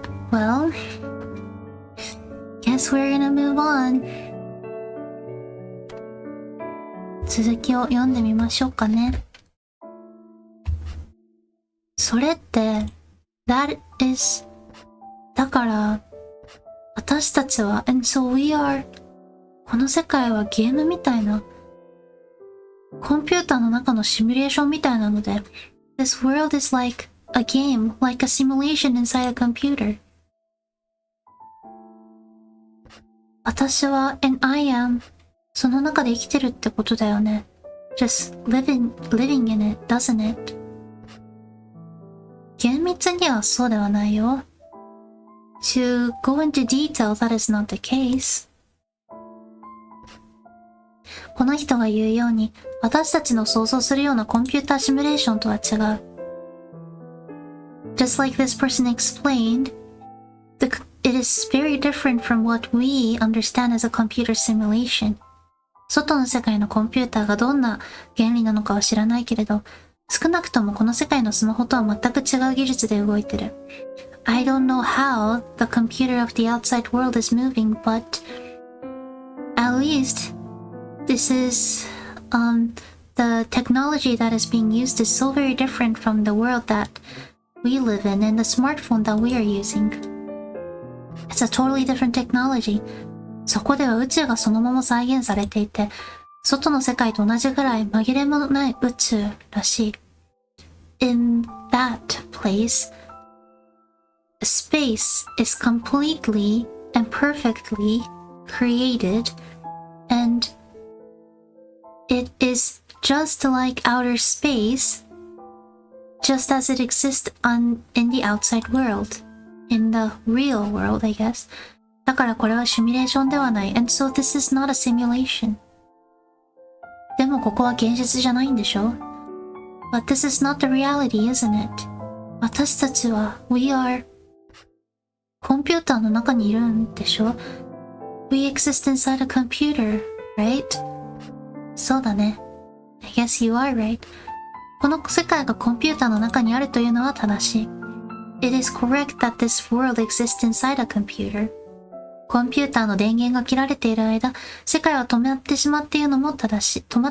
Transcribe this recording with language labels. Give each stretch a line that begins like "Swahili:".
English: Well, guess we're gonna move on.
Japanese: 続きを読んでみましょうかね。それって、
English: that is
Japanese: だから、私たちは、
English: and so we are
Japanese: この世界はゲームみたいな、コンピューターの中のシミュレーションみたいなので、
English: This world is like a game, like a simulation inside a computer.
Japanese: 私は、
English: and I am
Japanese: その中で生きてるってことだよね。
English: Just living in it, doesn't it?
Japanese: 厳密にはそうではないよ。
English: To go into detail, that is not the case.
Japanese: この人が言うように、私たちの想像するようなコンピューターシミュレーションとは違う。
English: Just like this person explained, it is very different from what we understand as a computer simulation.
Japanese: 外の世界のコンピューターがどんな原理なのかは知らないけれど、少なくともこの世界のスマホとは全く違う技術で動いてる。
English: I don't know how the computer of the outside world is moving, but at least this is, the technology that is being used is so very different from the world that we live in and the smartphone that we are using. It's a totally different technology.
Japanese: そこでは宇宙がそのまま再現されていて、外の世界と同じぐらい紛れもない宇宙らしい。
English: In that place, space is completely and perfectly created, and it is just like outer space, just as it exists in the outside world, in the real world, I guess.
Japanese: だからこれはシミュレーションではない。
English: And so this is not a simulation.
Japanese: でもここは現実じゃないんでしょ？
English: But this is not the reality, isn't it?
Japanese: 私たちは、
English: we are
Japanese: コンピューターの中にいるんでしょ？
English: We exist inside a computer, right?
Japanese: そうだね。
English: I guess you are right.
Japanese: この世界がコンピューターの中にあるというのは正しい。
English: It is correct that this world exists inside a computer.
Japanese: コンピューターの電源が切られている間、世界は止まってしまうというのも正しい。